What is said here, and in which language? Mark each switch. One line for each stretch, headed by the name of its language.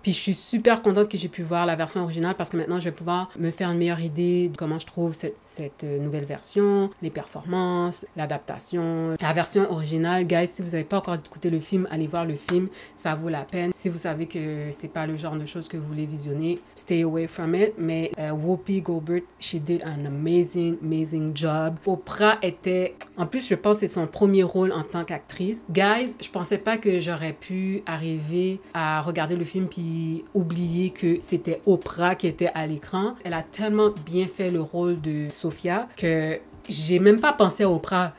French: Puis je suis super contente que j'ai pu voir la version originale parce que maintenant je vais pouvoir me faire une meilleure idée de comment je trouve cette nouvelle version, les performances, l'adaptation. La version originale, guys, si vous n'avez pas encore écouté le film, allez voir le film, ça vaut la peine. Si vous savez que c'est pas le genre de choses que vous voulez visionner, stay away from it.
English: Mais Whoopi Goldberg, she did an amazing job.
French: Oprah était, en plus je pense que c'est son premier rôle en tant qu'actrice. Guys, je pensais pas que j'aurais pu arriver à regarder le film puis oublier que c'était Oprah qui était à l'écran. Elle a tellement bien fait le rôle de Sophia que j'ai même pas pensé à Oprah.